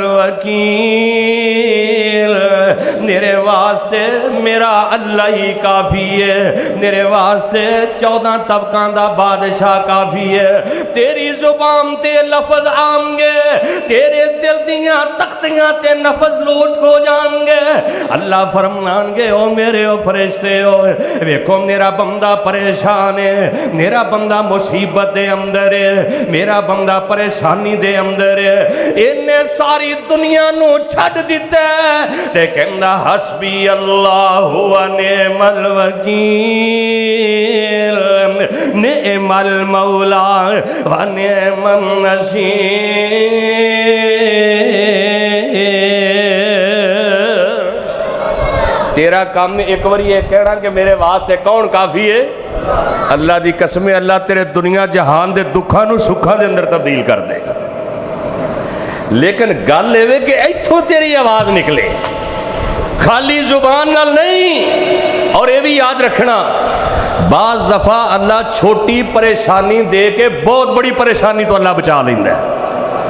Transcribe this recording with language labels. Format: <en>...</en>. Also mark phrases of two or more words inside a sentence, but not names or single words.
<pa>الوکیل، میرے واسطے میرا اللہ ہی کافی ہے، میرے واسطے 14 طبقان دا بادشاہ کافی ہے۔ تیری زبان تے لفظ آن گے، تیرے دل دیاں تختیاں تے نفذ لوٹ ہو جان گے۔ اللہ فرمان گے او میرے او فرشتے ہو، ویکھو میرا بندہ پریشان ہے، میرا بندہ مصیبت دے اندر ہے، میرا بندہ پریشانی دے اندر ہے، انہیں ساری دنیا نو چھڑ دیتے تے کہندہ</pa> <ar>حسبی اللہ و نعم الوکیل، نعم المولا و نعم النصیر۔</ar> <ur>تیرا کام ایک بار یہ کہنا کہ میرے واسطے کون کافی ہے؟</ur> <pa>اللہ دی قسم ہے، اللہ تیرے دنیا جہان دے دکھاں نو سکھاں دے اندر تبدیل کر دے گا، لیکن گل ہے کہ ایتھوں تیری آواز نکلے، خالی زبان نال نہیں۔</pa> <ur>اور یہ بھی یاد رکھنا،</ur> <pa>بعض دفعہ اللہ چھوٹی پریشانی دے کے بہت بڑی پریشانی تو اللہ بچا لیندہ ہے۔</pa>